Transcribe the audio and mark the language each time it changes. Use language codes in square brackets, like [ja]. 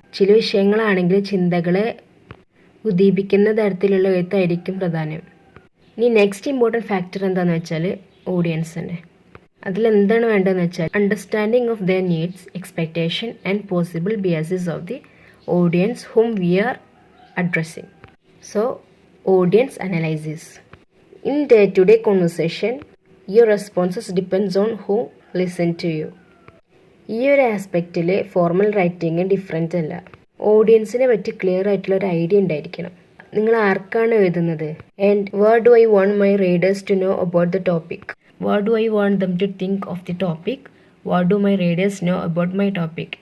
[ml] ചില വിഷയങ്ങളാണെങ്കിൽ ചിന്തകളെ ഉദ്ദീപിക്കുന്ന തരത്തിലുള്ള എഴുത്തായിരിക്കും പ്രധാനം. ഇനി [en] next important factor [ml] എന്താണെന്ന് വെച്ചാൽ ഓഡിയൻസ് തന്നെ. അതിലെന്താണ് വേണ്ടതെന്ന് വെച്ചാൽ [en] Understanding of their needs, expectation and possible biases of the audience whom we are addressing. So, audience analysis. In day-to-day conversation, your responses depends on who listen to you. [ml] ഈ ഒരു ആസ്പെക്റ്റിൽ formal writing different അല്ല. ഓഡിയൻസിനെ പറ്റി clear ആയിട്ടുള്ള ഒരു idea ഉണ്ടായിരിക്കണം. നിങ്ങൾ ആർക്കാണ് എഴുതുന്നത്? [en] And what do I want my readers to know about the topic? What do I want them to think of the topic? What do my readers know about my topic?